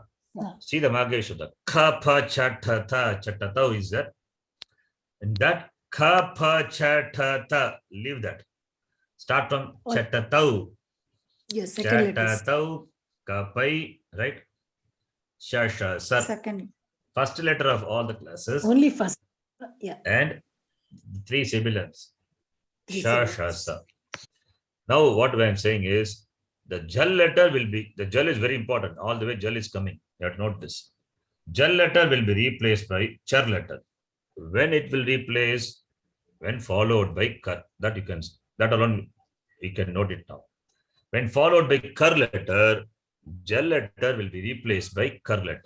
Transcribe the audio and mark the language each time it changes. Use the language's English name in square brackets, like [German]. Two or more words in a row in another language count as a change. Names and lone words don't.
[English] See the Magya Shuddha. Ka, Pa, Cha, Ta, Ta. Chatata is there. In that Ka, Pa, Cha, Ta, Ta. Leave that. Start from All- Chatatau. Yes, second letters. Chatatau, Kapai, right? Sha, sha, sar. Second. First letter of all the classes Only first. Yeah. and three sibilants. Three Sha, sibilants. sha, sa. Now what I am saying is the jal letter will be, the jal is very important. All the way jal is coming. You have to note this. Jal letter will be replaced by char letter. When it will replace, when followed by kar. That you can, that alone you can note it now. When followed by kar letter, jal letter will be replaced by kar letter.